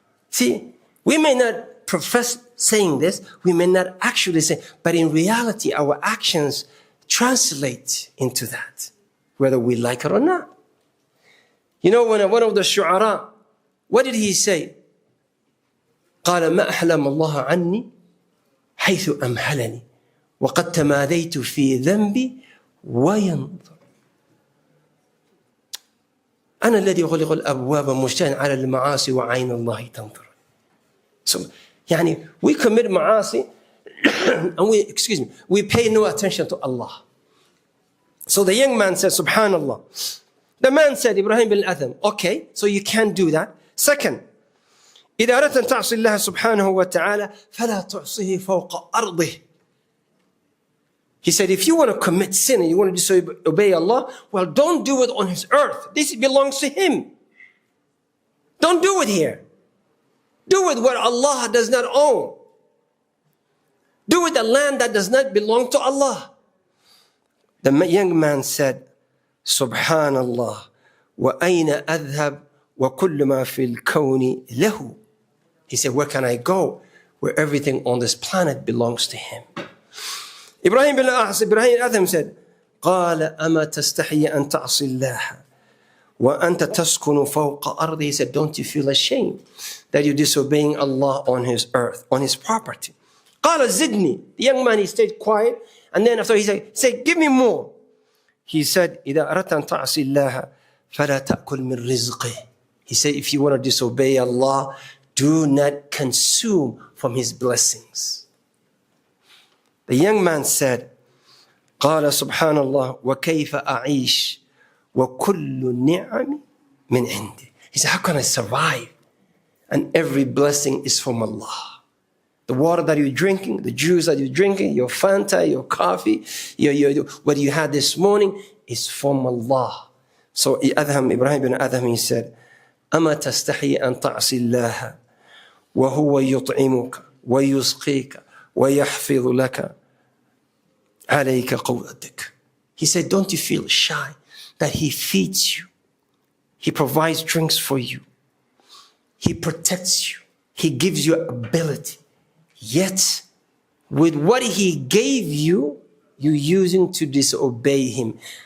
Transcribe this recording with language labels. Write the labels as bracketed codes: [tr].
[en] See, we may not profess saying this. We may not actually say, but in reality, our actions translate into that, whether we like it or not. You know, when one of the shu'ara, what did he say? [ar] قال ما أحلم الله عني حيث أمهلني وقد تماديت في ذنبي وينظر أنا الذي أغلق الأبواب مشتاقا على المعاصي وعين الله تنظر. [en] So, يعني, we commit ma'asi and we pay no attention to Allah. So the young man said, subhanallah. The man said, Ibrahim bin Adham, okay, so you can't do that. [ar] Second, إذا أردت أن تعصي الله سبحانه وتعالى فلا تعصيه فوق أرضه. [en] He said, if you want to commit sin and you want to disobey Allah, well, don't do it on His earth. This belongs to Him. Don't do it here. Do it where Allah does not own. Do it the land that does not belong to Allah. The young man said, Subhanallah, [ar] وَأَيْنَ أَذْهَبْ وَكُلُّ مَا فِي الْكَوْنِ لَهُ. [en] He said, where can I go? Where everything on this planet belongs to Him. Ibrahim bin Adham said, [ar] قال أما تستحي أن تعصي الله وأنت تسكن فوق أرضه. [en] He said, don't you feel ashamed that you're disobeying Allah on His earth, on His property? [ar] قال زدني. [en] The young man, he stayed quiet, and then after he said, give me more. He said, [ar] إذا أردت أن تعصي الله فلا تأكل من رزقه. [en] He said, if you want to disobey Allah, do not consume from His blessings. The young man said, [ar] قال سبحان الله وكيف أعيش وكل النعم من عندي. [en] He said, how can I survive? And every blessing is from Allah. The water that you're drinking, the juice that you're drinking, your Fanta, your coffee, what you had this morning is from Allah. So Ibrahim bin Adham, he said, [ar] أما تستحي أن تعصي الله وهو يطعمك ويسقيك ويحفظ لك عليك قوتك. [en] He said, don't you feel shy that He feeds you? He provides drinks for you. He protects you. He gives you ability. Yet, with what He gave you, you're using to disobey Him.